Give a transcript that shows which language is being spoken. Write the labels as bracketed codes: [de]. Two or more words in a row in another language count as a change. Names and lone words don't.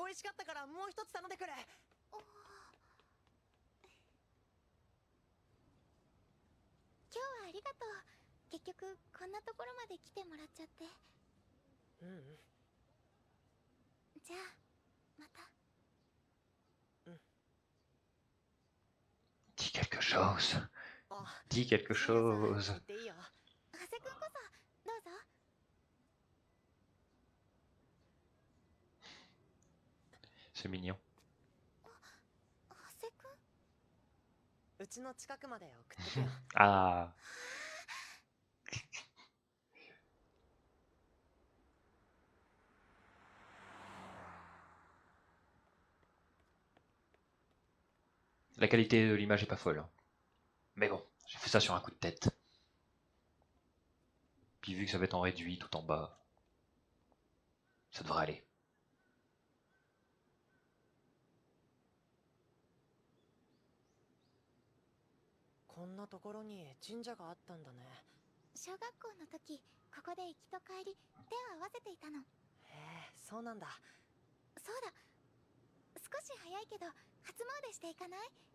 [ja] 美味しかったからもう一つ頼んでくれ。今日はありがとう。結局こんなところまで来てもらっちゃって。じゃあまた。 [fr] Dis quelque chose. [ja] あ、 [fr] Dis quelque [ja] 藤宮 [fr] chose. [ja] さん言っていいよ。長谷くんこそどうぞ。 [fr] C'est mignon. [ja] 長谷くん、うちの近くまで送ってくよ。 [fr] Ah. La qualité de l'image est pas folle, hein. Mais bon, j'ai fait ça sur un coup de tête. Puis vu que ça va être en réduit tout en bas, ça devrait aller. [ja] こんなところに神社があったんだね。小学校の時ここで行きと帰り手を合わせていたの。へえ、そうなんだ。そうだ、少し早いけど初詣していかない？